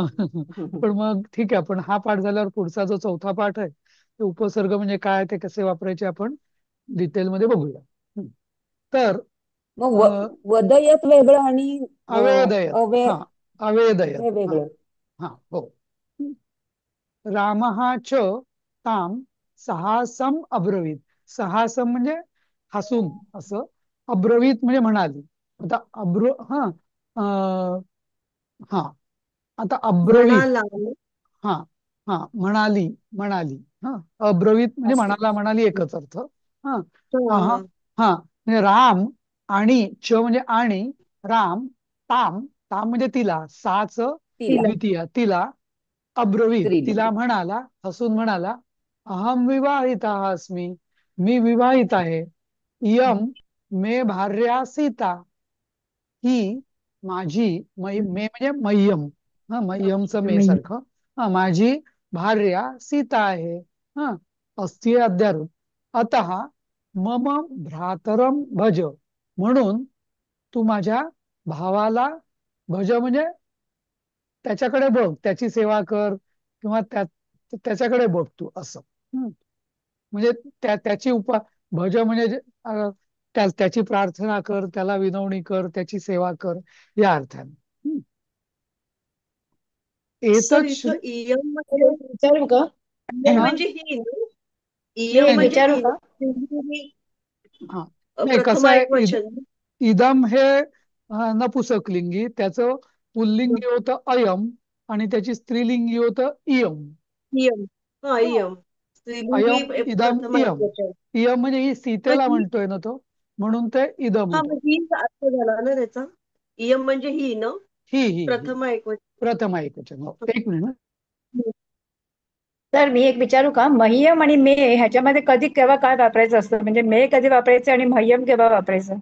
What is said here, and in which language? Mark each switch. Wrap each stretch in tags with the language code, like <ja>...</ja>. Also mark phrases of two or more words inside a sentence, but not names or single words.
<mr>पण मग ठीक आहे, पण हा पाठ झाल्यावर पुढचा जो चौथा पाठ आहे, ते उपसर्ग म्हणजे काय, ते कसे वापरायचे, आपण डिटेलमध्ये बघूया. तर मग अ, वदयत वेगळं आणि अवेदयत. अवे हा. अवेदयत. हे हा. वेगळं. हा. हो.</mr> <sa>रामः च ताम सहासम अब्रवीत.</sa> <mr>सहासम म्हणजे हसून असं, अब्रवीत म्हणजे म्हणाली. आता हा. अं, हा. आता अब्रवीत. म्हणाला. हा. हा. म्हणाली, म्हणाली. हा. अब्रवीत म्हणजे असं. म्हणाला, म्हणाली एकच अर्थ. हा. हा. हा. हा. हा. म्हणजे राम आणि च म्हणजे आणि, राम ताम, ताम म्हणजे तिला, साच तिला द्वितीय, तिला अब्रवीत, तिला स्त्रीलिंग. म्हणाला, हसून म्हणाला,</mr> <sa>अहम विवाहिता अस्मी,</sa> <mr>मी विवाहित आहे.</mr> <sa>इयम मे भार्या सीता,</sa> <mr>ही माझी, मे म्हणजे मह्यम. हा. मह्यमचं मे सारखं. हा. माझी भार्या सीता आहे. हा.</mr> <sa>अस्ति अध्यारोप. अतः मम भ्रातरम भज,</sa> <mr>म्हणून तू माझ्या भावाला भज म्हणजे त्याच्याकडे बघ, त्याची सेवा कर, किंवा त्याच्याकडे बघ तू असं. म्हणजे त्याची भज म्हणजे त्याची प्रार्थना कर, त्याला विनवणी कर, त्याची सेवा कर, या अर्थाने. सर, एतच इथं इयम म्हणजे, विचारू का? इयम हा. म्हणजे ही ना? मी इयम एक नाही नाही. म्हणजे विचारू ही का? ही हा. नाही, कसं प्रथमा आहे, एक वचन. इदम हे नपुसकलिंगी, त्याचं पुल्लिंगी होतं अयम, आणि त्याची स्त्रीलिंगी होतं इयम. इयम. हा, हा. इयम स्त्रीलिंगी</mr> <sa>अयम इदम</sa> <mr>प्रथमा एक इयम. वचन. इयम म्हणजे ही मग सीतेला ही, म्हणतोय ना तो, म्हणून ते इदम हा, होतं. मग ही अर्थ झाला ना त्याचा. इयम म्हणजे ही ना, ही प्रथमा एक वचन. प्रथमा एकवचन. हो. एक मिनिट. तर मी एक विचारू का? मह्यम आणि मे ह्याच्यामध्ये कधी केव्हा काय वापरायचं असतं? म्हणजे मे कधी वापरायचं आणि मह्यम केव्हा वापरायचं?</mr>